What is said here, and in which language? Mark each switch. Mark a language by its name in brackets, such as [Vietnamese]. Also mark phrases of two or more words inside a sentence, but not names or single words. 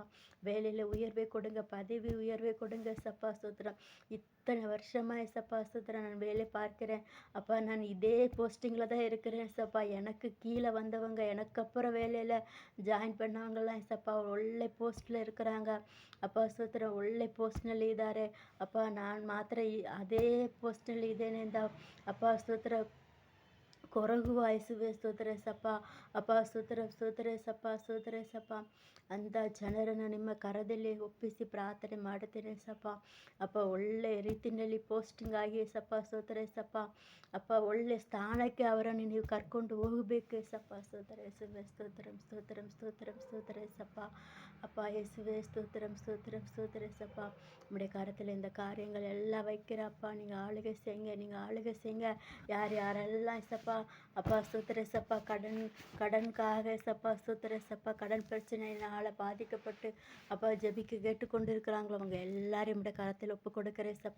[Tamil] வேலையில் உயர்வை கொடுங்க, பதவி உயர்வை கொடுங்க சப்பா. ஸ்தோத்திரம். இத்தனை வருஷமாக சப்பா. ஸ்தோத்திரம். நான் வேலை பார்க்கிறேன் அப்பா. நான் இதே போஸ்டிங்கில் தான் இருக்கிறேன் சப்பா. எனக்கு கீழே வந்தவங்க, எனக்கு அப்புறம் வேலையில் ஜாயின் பண்ணவங்கலாம் சப்பா ಒಳ್ಳೆ போஸ்ட்டில் இருக்கிறாங்க அப்பா. [Kannada] ಸ್ತೋತ್ರ. ಒಳ್ಳೆ ಪೋಸ್ಟ್ನಲ್ಲಿ ಇದ್ದಾರೆ ಅಪ್ಪ. ನಾನು ಮಾತ್ರ ಅದೇ ಪೋಸ್ಟ್ನಲ್ಲಿ ಇದ್ದೇನೆ ಅಂತ ಅಪ್ಪ. ಸ್ತೋತ್ರ. ಕೊರಗು ವಾಯಿಸುವೆ. ಸ್ತೋತ್ರ ಸಪ್ಪ. ಅಪ್ಪ ಸ್ತೋತ್ರ ಸಪ್ಪ. ಅಂಥ ಜನರನ್ನು ನಿಮ್ಮ ಕರದಲ್ಲಿ ಒಪ್ಪಿಸಿ ಪ್ರಾರ್ಥನೆ ಮಾಡುತ್ತೇನೆ ಸಪ್ಪ. ಅಪ್ಪ ಒಳ್ಳೆ ರೀತಿಯಲ್ಲಿ ಪೋಸ್ಟಿಂಗ್ ಆಗಿ ಸಪ್ಪ. ಸ್ತೋತ್ರ ಸಪ್ಪ. ಅಪ್ಪ ಒಳ್ಳೆ ಸ್ಥಾನಕ್ಕೆ ಅವರನ್ನು ನೀವು ಕರ್ಕೊಂಡು ಹೋಗಬೇಕು ಸಪ್ಪ. ಸ್ತೋತ್ರ ಯೇಸುವೆ. ಸ್ತೋತ್ರ ಸಪ್ಪ. [Tamil] அப்பா இயேசுவே ஸ்தோத்திரம் சப்பா. உங்களுடைய கரத்தில் இந்த காரியங்கள் எல்லாம் வைக்கிறப்பா. நீங்கள் ஆளுகை செய்யுங்க. யாரெல்லாம் சப்பா. அப்பா ஸ்தோத்திர சப்பா. கடனுக்காக சப்பா. ஸ்தோத்திர சப்பா. கடன் பிரச்சனையினால் பாதிக்கப்பட்டு அப்பா ஜெபிக்க கேட்டுக்கொண்டு இருக்கிறாங்களோ அவங்க எல்லாரையும் உடைய கரத்தில் ஒப்பு கொடுக்குறேன் சப்பா.